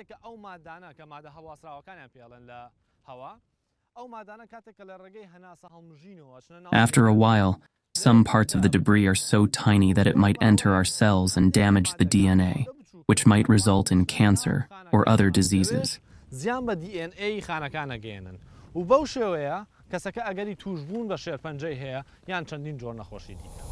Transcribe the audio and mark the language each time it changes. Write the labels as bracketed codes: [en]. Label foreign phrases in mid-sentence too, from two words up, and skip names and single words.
[en] After a while, some parts of the debris are so tiny that it might enter our cells and damage the DNA, which might result in cancer or other diseases. [ckb] کەسەکە ئەگەری توشبوون بە شێرپەنجەی هەیە یان چەندین جۆر نەخۆشی دیکە.